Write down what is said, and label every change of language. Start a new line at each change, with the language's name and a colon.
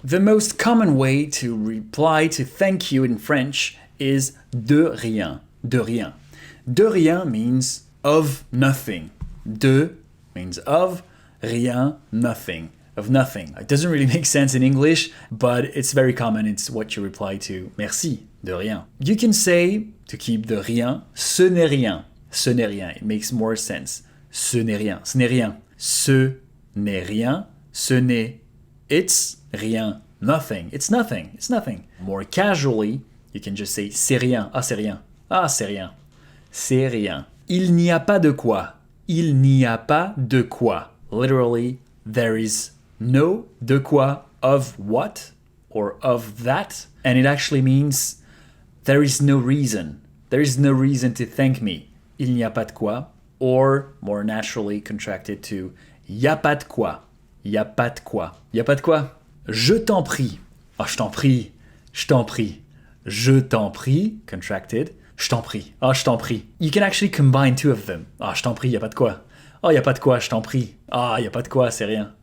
English: The most common way to reply to thank you in French is
French: de rien. De rien. De rien
English: means of nothing. De means of, rien, nothing. Of nothing. It doesn't really make sense in English, but it's very common. It's what you reply to merci,
French: de rien.
English: You can say, to keep the rien,
French: ce n'est rien. Ce n'est rien.
English: It makes more sense.
French: Ce n'est rien. Ce n'est rien. Ce n'est rien. Ce n'est.
English: It's rien. Nothing. It's nothing. It's nothing. More casually, you can just say
French: c'est rien. Ah, c'est rien. Ah, c'est rien. C'est rien. Il n'y a pas de quoi. Il n'y a pas de quoi.
English: Literally, there is no
French: de quoi
English: of what or of that. And it actually means there is no reason. There is no reason to thank me.
French: Il n'y a pas de quoi.
English: Or, more naturally contracted to
French: y a pas de quoi. Y a pas de quoi. Y a pas de quoi. Je t'en prie. Ah, je t'en prie. Je t'en prie. Je t'en prie. Contracted. Je t'en prie. Ah, je t'en prie.
English: You can actually combine two of them.
French: Ah, je t'en prie, y a pas de quoi. Oh, y a pas de quoi, je t'en prie. Ah, y a pas de quoi, c'est rien.